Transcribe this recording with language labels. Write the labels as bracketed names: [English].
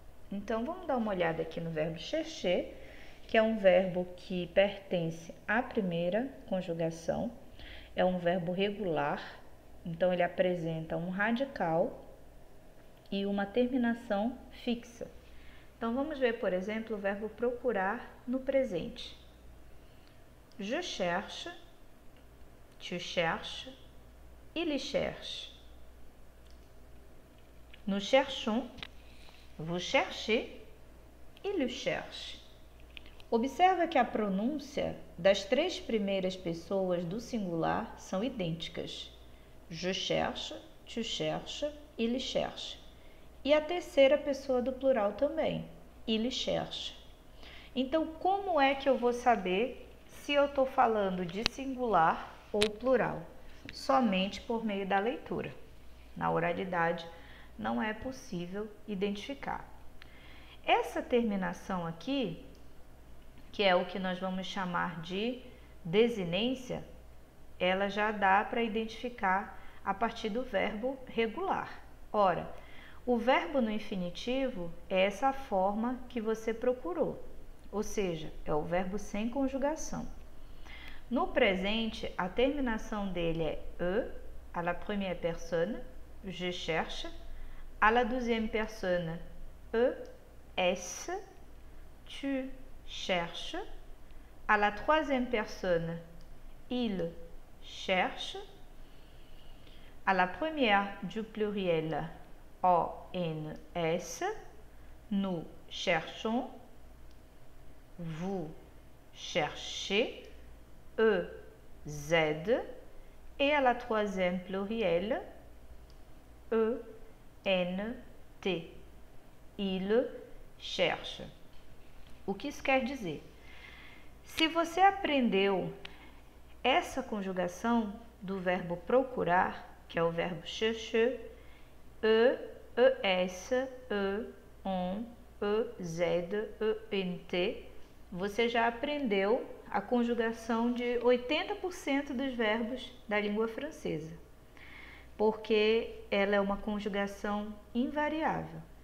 [Portuguese] Então, vamos dar uma olhada aqui no verbo chercher, que é um verbo que pertence à primeira conjugação, é um verbo regular, então ele apresenta um radical e uma terminação fixa. Então, vamos ver, por exemplo, o verbo procurar no presente. [French] Je cherche, tu cherches, il cherche. Nous cherchons, vous cherchez, il cherche. [Portuguese] Observa que a pronúncia das três primeiras pessoas do singular são idênticas. [French] Je cherche, tu cherches, il cherche. [Portuguese] E a terceira pessoa do plural também, [French] il cherche. [Portuguese] Então, como é que eu vou saber se eu estou falando de singular ou plural? Somente por meio da leitura. Na oralidade, não é possível identificar. Essa terminação aqui, que é o que nós vamos chamar de desinência, ela já dá para identificar a partir do verbo regular. Ora, o verbo no infinitivo é essa forma que você procurou, ou seja, é o verbo sem conjugação. No presente, a terminação dele é e, [French] à la première personne, je cherche, à la deuxième personne, es, tu cherches, à la troisième personne, il cherche, à la première du pluriel, ONS, nous cherchons, vous cherchez, EZ, et à la troisième pluriel, ENT, il cherche. [Portuguese] O que isso quer dizer? Se você aprendeu essa conjugação do verbo procurar, que é o verbo chercher, ES, EON, EZ, ENT, você já aprendeu a conjugação de 80% dos verbos da língua francesa, porque ela é uma conjugação invariável.